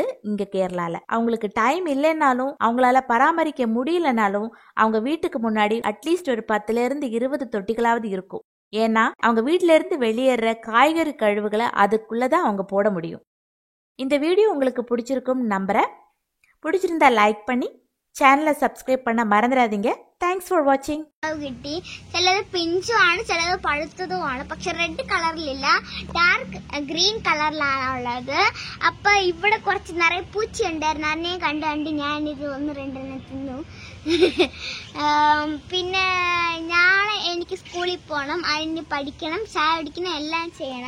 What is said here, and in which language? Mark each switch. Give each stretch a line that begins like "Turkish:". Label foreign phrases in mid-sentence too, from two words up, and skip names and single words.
Tamil: இங்கே கேரளாவில் அவங்களுக்கு டைம் இல்லைன்னாலும் அவங்களால பராமரிக்க முடியலனாலும் அவங்க வீட்டுக்கு முன்னாடி அட்லீஸ்ட் ஒரு 10லேருந்து 20 தொட்டிகளாவது இருக்கும். ஏன்னா அவங்க வீட்டில இருந்து வெளியேற காய்கறி கழிவுகளை அதுக்குள்ளதான் அவங்க போட முடியும். இந்த வீடியோ உங்களுக்கு பிடிச்சிருக்கும் நம்புறேன். பிடிச்சிருந்தா லைக் பண்ணி சேனலை சப்ஸ்கிரைப் பண்ண
Malayalam: മറന്നിരാதீங்க.
English: thanks for watching.
Malayalam: കിട്ടി ചിലത് പിഞ്ചുമാണ്, ചിലത് പഴുത്തതുമാണ്. പക്ഷെ റെഡ് കളറിലില്ല,
English: dark green
Malayalam: കളറിലാണ് ഉള്ളത്. അപ്പൊ ഇവിടെ കുറച്ച് നിറയെ പൂച്ച ഉണ്ടായിരുന്നു. അതിനെ കണ്ട് ഞാനിത് 1-2 തിന്നു. പിന്നെ നാളെ എനിക്ക് സ്കൂളിൽ പോകണം, അതിന് പഠിക്കണം, ചായ കുടിക്കണം, എല്ലാം ചെയ്യണം.